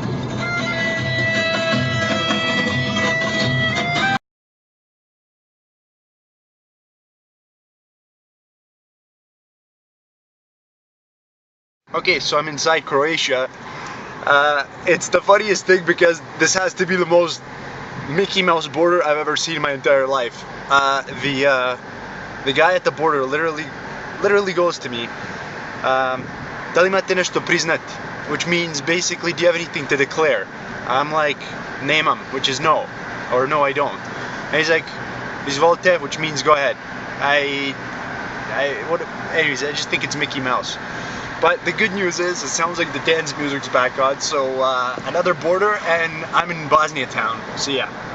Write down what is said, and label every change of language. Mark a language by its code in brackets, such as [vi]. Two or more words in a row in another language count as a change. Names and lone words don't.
[en] Okay, so I'm inside Croatia. It's the funniest thing because this has to be the most Mickey Mouse border I've ever seen in my entire life. The guy at the border literally goes to me, [hr] da li imate nešto priznat? [en] Which means basically, do you have anything to declare? I'm like, nemam, which is no, or no I don't. And he's like, izvolite, which means go ahead. Anyways, I just think it's Mickey Mouse. But the good news is, it sounds like the dance music's back on, so another border, and I'm in Bosnia town, so yeah.